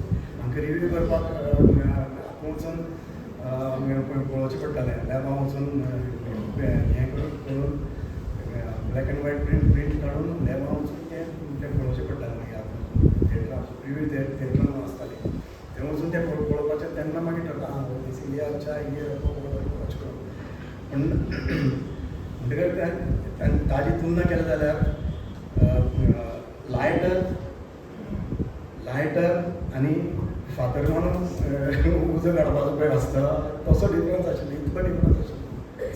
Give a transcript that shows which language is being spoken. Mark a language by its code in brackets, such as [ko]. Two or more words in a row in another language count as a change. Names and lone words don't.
[kok] आमकां रिव्यू करपाक आपूण वचून पळोवचें पडटालें. लॅबां वचून हें करून [en] black and white print [kok] काडून लॅबां वचून तें पळोवचें पडटालें. मागीर आतां थिएटरां रिव्यू थिएटरान आसताली थंय वचून तें पळोवपाचें. तेन्ना मागीर ठरता बेसिकली [hi] अच्छा ये [kok] वॉच करून. पूण म्हणटकच ताजी तुलना केली जाल्यार लायटर आनी फातर मारून उजो काडपाचो पळय आसता तसो डिफरन्स आशिल्लो. इतको डिफरन्स आशिल्लो.